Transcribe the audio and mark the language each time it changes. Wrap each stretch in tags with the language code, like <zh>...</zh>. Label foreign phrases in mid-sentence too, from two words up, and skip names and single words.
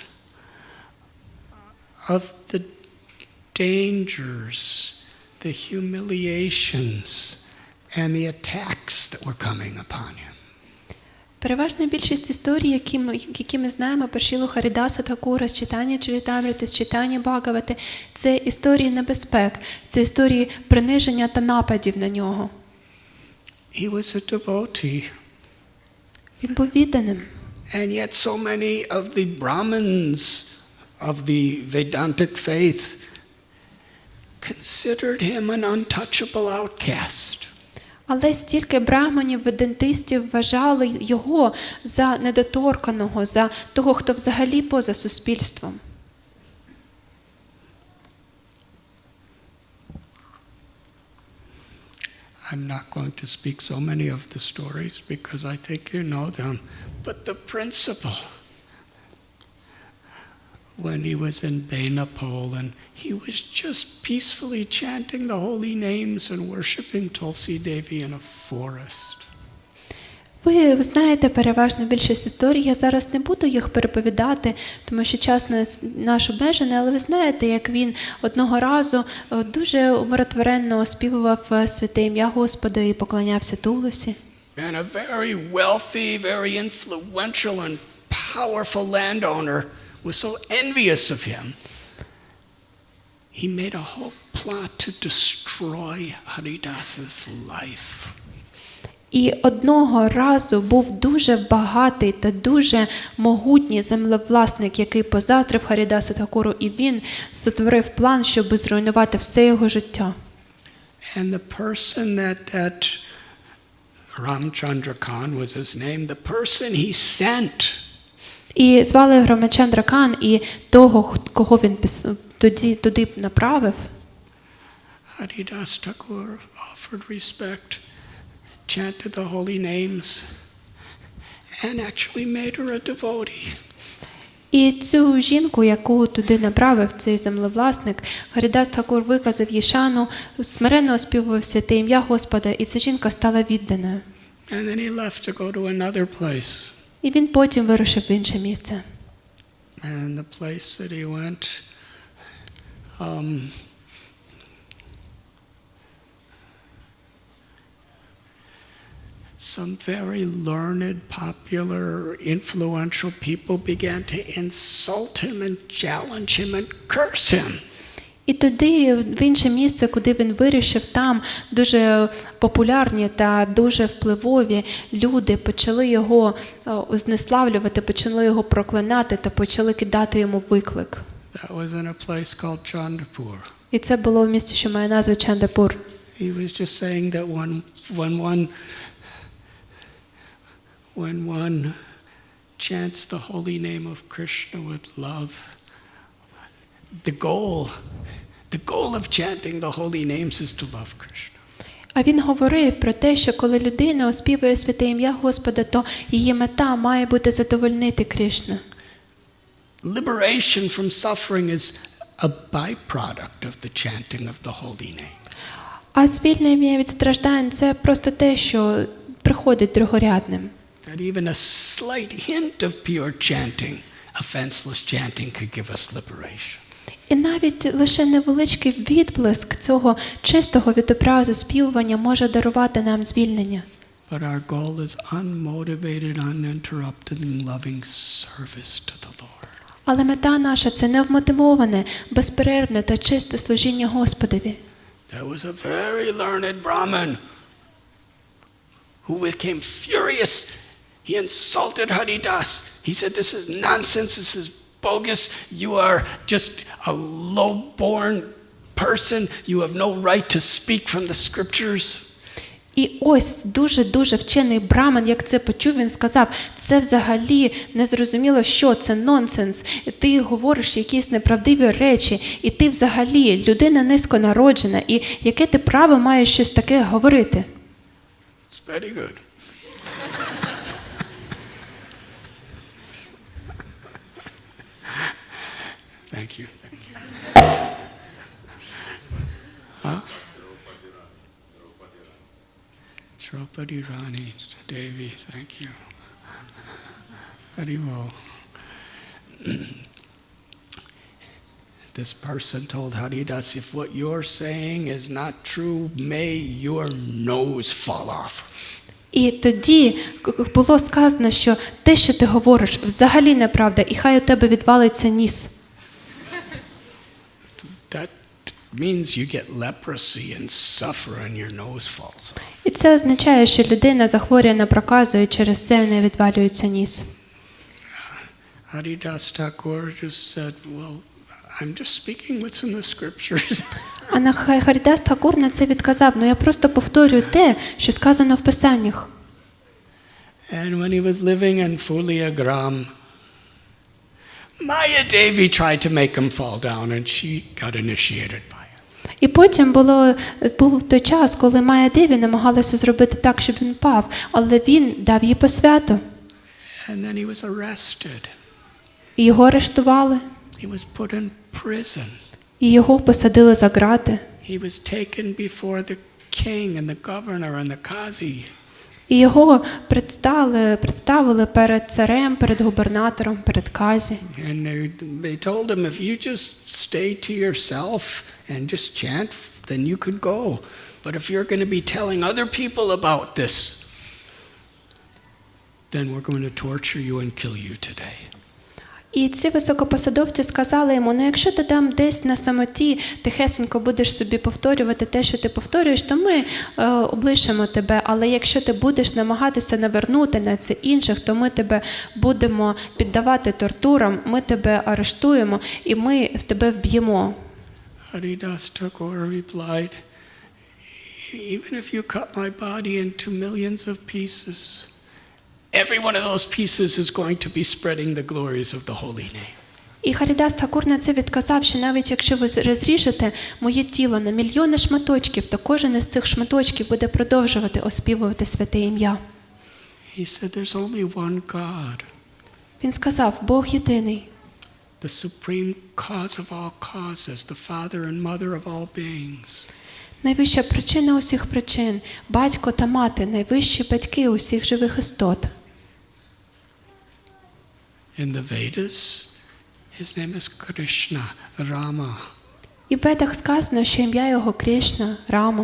<en>of the dangers, the humiliations, and the attacks that were coming upon him.</en> <uk>Переважна більшість історій, які ми знаємо про Шрилу Харідаса Тхакура з Чайтання Чарітамрити, з Чайтання Бхагавати, це історії небезпек, це історії приниження та нападів на нього.</uk> <en>He was a devotee.</en> <uk>Він був відданим.</uk> <en>And yet so many of the Brahmins of the Vedantic faith considered him an untouchable outcast.</en> <uk>Але стільки брахманів, ведантистів вважали його за недоторканого, за того, хто взагалі поза суспільством.</uk> <en>I'm not going to speak so many of the stories because I think you know them, but the principle, when he was in Benapole and he was just peacefully chanting the holy names and worshiping Tulsi Devi in a forest.</en> <uk>Ви знаєте переважно більшість історій, я зараз не буду їх переповідати, тому що час наш обмежений, але ви знаєте, як він одного разу дуже умиротворенно оспівував святе ім'я Господа і поклонявся Тулсі.</uk> <en>And a very wealthy, very influential and powerful landowner was so envious of him, he made a whole plot to destroy Haridas's life.</en> <uk>І одного разу був дуже багатий та дуже могутній землевласник, який позаздрив Харідасу Тхакуру, і він сотворив план, щоб зруйнувати все його життя.</uk> <en>And the person that Ramchandra Khan was his name, the person he sent.</en> <uk>І звали Рамачандра Кан, і того, кого він туди направив.</uk> <en>Haridas Thakur offered respect, chanted the holy names, and actually made her a devotee.</en> <uk>І цю жінку, яку туди направив цей землевласник, Харідас Тхакур виказав їй шану, смиренно оспівував святе ім'я Господа, і ця жінка стала відданою.</uk> <en>And then he left to go to another place.</en> <uk>І він потім вирушив в інше місце.</uk> <en>And the place that he went, some very learned, popular, influential people began to insult him and challenge him and curse him.</en> <uk>І туди, в інше місце, куди він вирішив, там дуже популярні та дуже впливові люди почали його знеславлювати, почали його проклинати та почали кидати йому виклик.</uk> <en>That was in a place called Chandapur.</en> <uk>І це було в місті, що має назву Чандапур.</uk> <en>He was just saying that when one chants the holy name of Krishna with love, the goal of chanting the holy names is to love Krishna.</en> <uk>А він говорив про те, що коли людина оспівує святе ім'я Господа, то її мета має бути задовольнити Кришну.</uk> <en>Liberation from suffering is a byproduct of the chanting of the holy names.</en> <uk>А звільнення від страждань – це просто те, що приходить другорядним.</uk> <en>that even a slight hint of pure chanting, offenseless chanting, could give us liberation.</en> <uk>І навіть лише невеличкий відблиск цього чистого відобразу співування може дарувати нам звільнення.</uk> <en>But our goal is unmotivated, uninterrupted, and loving service to the Lord.</en> <uk>Але мета наша – це невмотивоване, безперервне та чисте служіння Господові.</uk> <en>There was a very learned Brahmin who became furious. He insulted Haridas. He said, "This is nonsense, this is bogus. You are just a low-born person. You have no right to speak from the scriptures."</en> <uk>І ось дуже вчений браман, як це почув, він сказав, це взагалі незрозуміло, що це нонсенс. Ти говориш якісь неправдиві речі, і ти взагалі людина низьконароджена, і яке ти право маєш щось таке говорити?</uk> <en>It's very good. Thank you. Huh? Draupadi Rani Devi, thank you. Haribol. This person told Haridas, if what you're saying is not true, may your nose fall off.</en> <uk>І тоді було сказано, що те, що ти говориш, взагалі неправда, і хай у тебе відвалиться ніс.</uk> <en>That means you get leprosy and suffer and your nose falls off.</en> <uk>І це означає, що людина захворює на проказу, і через це в неї відвалюється ніс.</uk> <en>Haridas Thakur just said, well, I'm just speaking what's in the scriptures.</en> <uk>А Харідас Тхакур на це відказав, я просто повторюю те, що сказано в Писаннях.</uk> <en>And when he was living in Fuliagram, Maya Devi tried to make him fall down and she got initiated by it.</en> <uk>І потім був той час, коли Майя Деві намагалася зробити так, щоб він впав, але він дав їй посвяту.</uk> <en>And then he was arrested.</en> <uk>І його арештували.</uk> <en>He was put in prison.</en> <uk>І його посадили за ґрати.</uk> <en>He was taken before the king and the governor and the qazi.</en> <uk>І його представили перед царем, перед губернатором, перед казі.</uk> <en>And they told him, if you just stay to yourself and just chant, then you could go. But if you're going to be telling other people about this, then we're going to torture you and kill you today.</en> <uk>І ці високопосадовці сказали йому, якщо ти там десь на самоті тихесенько будеш собі повторювати те, що ти повторюєш, то ми облишимо тебе, але якщо ти будеш намагатися навернути на це інших, то ми тебе будемо піддавати тортурам, ми тебе арештуємо і ми в тебе вб'ємо.</uk> <en>Haridas Thakur replied, even if you cut my body into millions of pieces, every one of those pieces is going to be spreading the glories of the holy name.</en> <uk>І Харідас Тхакур на це відказав, що навіть якщо ви розріжете моє тіло на мільйони шматочків, то кожен із цих шматочків буде продовжувати оспівувати святе ім'я.</uk> <en>He said there's only one God.</en> <uk>Він сказав, Бог єдиний.</uk> <en>The supreme cause of all causes, the father and mother of all beings.</en> <uk>Найвища причина усіх причин, батько та мати, найвищі батьки усіх живих істот.</uk> <en>In the Vedas, his name is Krishna, Rama.</en> <uk>І в Ведах сказано, що ім'я його Крішна, Рама.</uk>